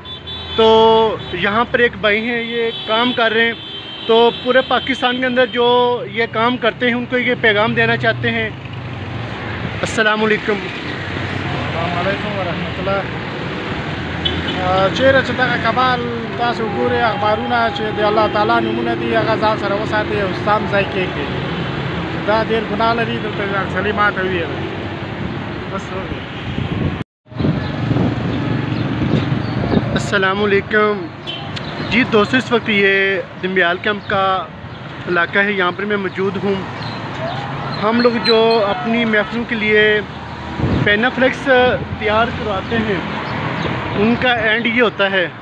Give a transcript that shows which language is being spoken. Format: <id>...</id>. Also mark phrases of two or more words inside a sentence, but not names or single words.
<ur>تو یہاں پر ایک بھائی ہیں، یہ کام کر رہے ہیں. تو پورے پاکستان کے اندر جو یہ کام کرتے ہیں ان کو یہ پیغام دینا چاہتے ہیں.</ur> <ar>अस्सलामुअलैकुम वरहमतुल्लाह।</ar> <ps>चेहरे چې دغه کمال تاسو ګورئ اخبارونه چې د الله تعالی نومونه دي هغه ځان سره وساتئ او ستام ځای کېږدئ. دا ډېر ګناه لري، دلته اکثري ماته وویل بس</ps> <ur>ہو گیا. السلام علیکم جی دوستوں، اس وقت یہ دنبیال کیمپ کا علاقہ ہے، یہاں پر میں موجود ہوں. ہم لوگ جو اپنی محفلوں کے لیے پینافلیکس تیار کرواتے ہیں ان کا اینڈ یہ ہوتا ہے.</ur>